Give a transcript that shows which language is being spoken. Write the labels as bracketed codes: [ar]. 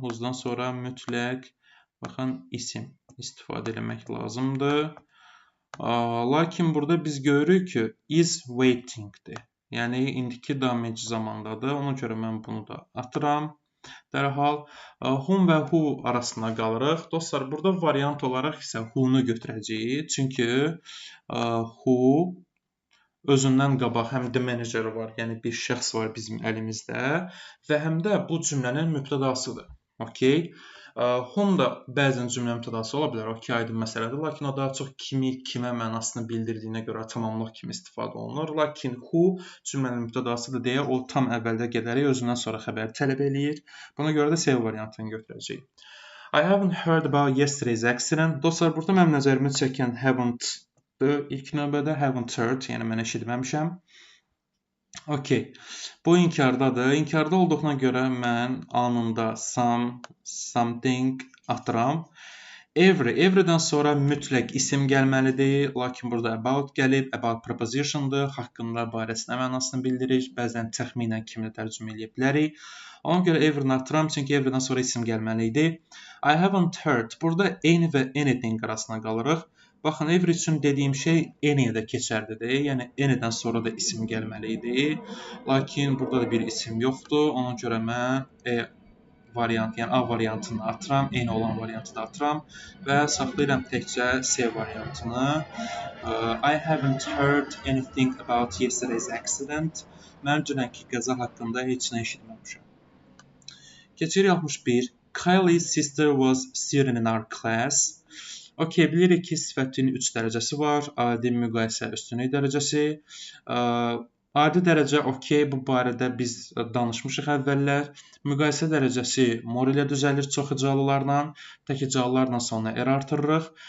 [az] Who's-dan sonra mütləq, baxın, isim istifadə eləmək lazımdır. Lakin burada biz görürük ki, is waiting-dir. Yəni, indiki davam edici zamandadır. Ona görə mən bunu da atıram. Dərhal, whom və who arasında qalırıq. Dostlar, burada variant olaraq isə who-nu götürəcəyik. Çünki who özündən qabaq həm the manager var, yəni bir şəxs var bizim əlimizdə və həm də bu cümlənin mübtədasıdır. Okay? Home da bəzən cümlə mübtədası ola bilər, okay, aydın məsələdir, lakin o daha çox kimi, kimə mənasını bildirdiyinə görə tamamlıq kimi istifadə olunur. Lakin who cümlənin mübtədasıdır deyə o tam əvvəldə gedərək özündən sonra xəbəri tələb eləyir. Buna görə də C variantını götürəcəyik. [en] I haven't heard about yesterday's accident. [az] Dostlar, burada mənim nəzərimi çəkən haven't-dır. İlk növbədə haven't heard, yəni mən eşitməmişəm. Okay. Bu inkardadır. İnkarda olduğuna görə mən anında something atıram. Everydən sonra mütləq isim gəlməlidir. Lakin burada about gəlib. About prepositiondur. Haqqında, barəsində mənasını bildirir. Bəzən təxminən kimi tərcümə edə bilərik. Ona görə every'ni atıram, çünki every'dən sonra isim gəlməli idi. [en] I haven't heard. [az] Burada any və anything arasına qalırıq. Baxın, every üçün dediyim şey any-yə də keçərlidir. Yəni, any-dən sonra da isim gəlməli idi. Lakin burada da bir isim yoxdur. Ona görə mən variant, yəni A variantını atıram. Any olan variantı da atıram. Və saxlayıram təkcə C variantını. [en] I haven't heard anything about yesterday's accident. [az] Mən dünənki qəza haqqında heç nə eşitməmişəm. Keçirik 61. [en] Kylie's sister was student in our class. [az] Okay, bilirik ki, sifətin 3 dərəcəsi var. Adi, müqayisə, üstünlük dərəcəsi. Adi dərəcə, okay, bu barədə biz danışmışıq əvvəllər. Müqayisə dərəcəsi more ilə düzəlir çox hecalılarla. Tək hecalılarla sonra R artırırıq.